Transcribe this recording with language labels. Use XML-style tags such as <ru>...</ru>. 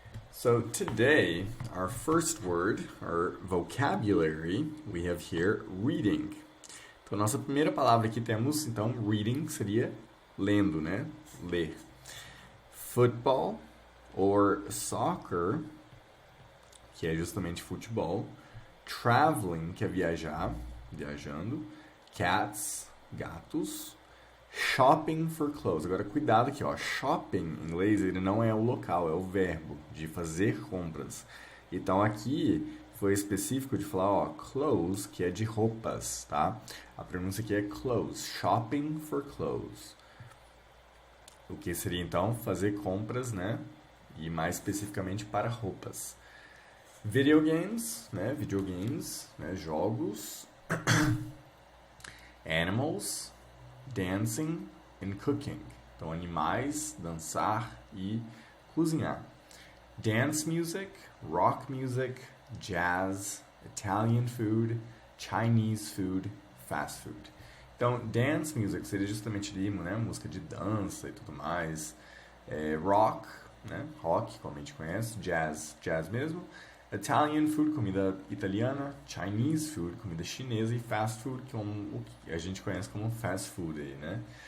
<en>So today, our first word, our vocabulary, we have here reading.</en> <pt>Então nossa primeira palavra aqui temos, então, reading, que seria lendo, né? Ler. Football or soccer, que é justamente futebol. Traveling, que é viajar, viajando. Cats, gatos.</pt> <en>Shopping for clothes.</en> <pt>Agora, cuidado aqui, ó. Shopping, em inglês, ele não é o local, é o verbo de fazer compras. Então, aqui foi específico de falar, ó, clothes, que é de roupas, tá? A pronúncia aqui é clothes.</pt> <en>Shopping for clothes.</en> <pt>O que seria, então, fazer compras, né? E mais especificamente para roupas. Video games, né? Videogames, né? Jogos.</pt> <en>Animals, dancing and cooking.</en> <pt>Então, animais, dançar e cozinhar.</pt> <en>Dance music, rock music, jazz, Italian food, Chinese food, fast food.</en> <pt>Então, dance music seria justamente ali, né? Música de dança e tudo mais. Rock, né? Rock, como a gente conhece. Jazz, jazz mesmo.</pt> <en>Italian food,</en> <pt>comida italiana.</pt> <en>Chinese food,</en> <pt>comida chinesa. E fast food, que é o que a gente conhece como fast food aí, né?</pt>